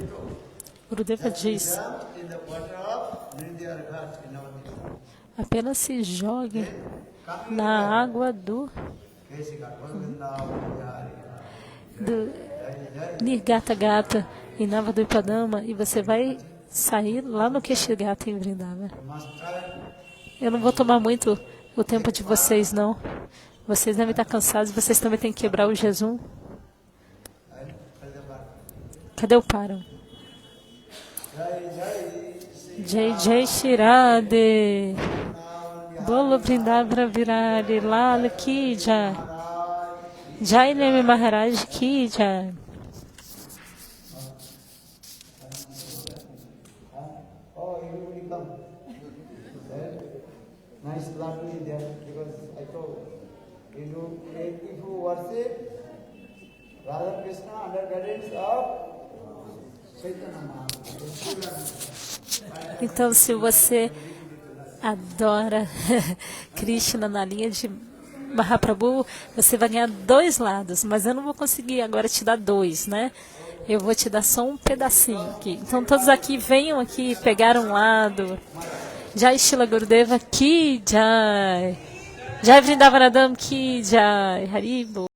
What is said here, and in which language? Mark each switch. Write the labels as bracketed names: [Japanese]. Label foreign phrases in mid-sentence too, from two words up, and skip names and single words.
[Portuguese] Gurudeva diz: apenas se jogue na água do Nirgata Gata em Navadvipadama e você vai sair lá no Keshigata em Vrindavana. Eu não vou tomar muito o tempo de vocês, não. Vocês devem estar cansados, vocês também têm que quebrar o jejum. Cadê o Param? [Hindi] जय जय श्री राधे. बोलो वृन्दावन विरारी लाला की जय. जय नेमि महाराज की जय. [English] Oh, everybody come. Nice lovely there because I told if you worship Radha Krishna under guidance of Chaitanya Mahaprabhu. [Portuguese] Então, se você adora Krishna na linha de Mahaprabhu, você vai ganhar dois lados, mas eu não vou conseguir agora te dar dois, né? Eu vou te dar só um pedacinho aqui. Então, todos aqui, venham aqui pegar um lado. [Hindi] जय शिला गुरुदेव की जय. जय वृन्दावन धाम की जय. Haribo.